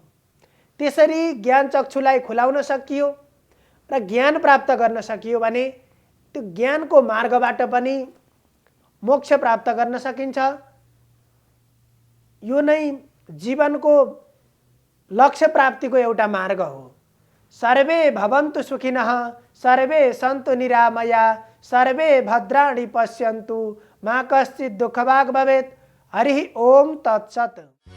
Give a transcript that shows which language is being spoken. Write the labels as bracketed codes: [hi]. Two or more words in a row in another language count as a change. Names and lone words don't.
[ne] त्यसरी ज्ञान चक्षुलाई खुलाउन सकियो र ज्ञान प्राप्त गर्न सकियो भने त्यो ज्ञानको मार्गबाट पनि मोक्ष प्राप्त गर्न सकिन्छ। यो नै जीवनको लक्ष्य प्राप्तिको एउटा मार्ग हो। [sa] सर्वे भवन्तु सुखिनः, सर्वे सन्तु निरामया, सर्वे भद्राणि पश्यन्तु, मा कश्चित् दुःखभाग् भवेत्। हरि ओम तत्सत्।